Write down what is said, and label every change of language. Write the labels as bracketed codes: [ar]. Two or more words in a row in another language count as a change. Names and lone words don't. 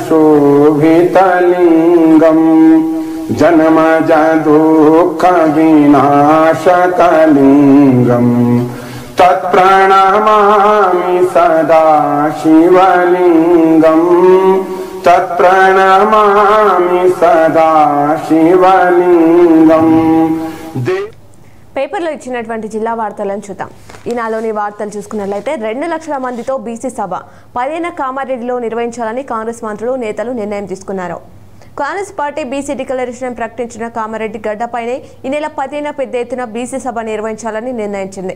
[sa] शोभितलिंगम जन्म दुःख विनाशकलिंगम तत्प्रणमामि सदा शिवलिंगम तत्प्रणमामि सदा शिवलिंगम। [te] పేపర్లో ఇచ్చినటువంటి జిల్లా వార్తలను చూద్దాం. ఈనాలోని వార్తలు చూసుకున్నట్లయితే 2 లక్షల మందితో బీసీ సభ 15న కామారెడ్డిలో నిర్వహించాలని కాంగ్రెస్ మంత్రులు నేతలు నిర్ణయం తీసుకున్నారు. కాంగ్రెస్ పార్టీ బీసీ డిక్లరేషన్ ప్రకటించిన కామారెడ్డి గడ్డపైనే ఈ నెల 10న పెద్ద ఎత్తున బీసీ సభ నిర్వహించాలని నిర్ణయించింది.